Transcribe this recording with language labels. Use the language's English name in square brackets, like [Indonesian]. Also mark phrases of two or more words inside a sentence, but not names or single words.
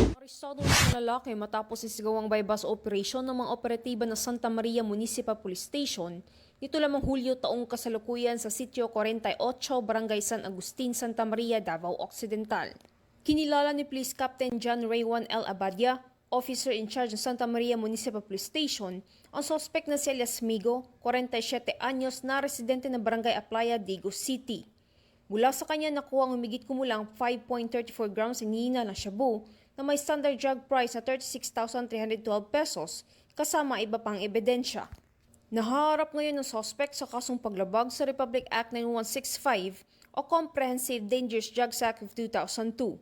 [Filipino] Arestado ng lalaki matapos isigaw ang [English] bypass operation [Filipino] ng mga operatiba ng Santa Maria Municipal Police Station nito lamang Hulyo taong kasalukuyan sa Sitio 48, Barangay San Agustin, Santa Maria, Davao Occidental. Kinilala ni Police Captain John Raywan L. Abadia, [English] officer in charge [Filipino] ng Santa Maria Municipal Police Station, ang suspect na si Elias Migo, 47 anyos na residente ng Barangay Aplaya, Digo City. Mula sa kanya nakuha ang humigit kumulang 5.34 grams ng hihina ng shabu na may [English] standard drug price [Filipino] na 36,312 pesos kasama iba pang ebidensya. Nahaharap ngayon ng suspect sa kasong paglabag sa Republic Act 9165 o Comprehensive Dangerous Drugs Act of 2002.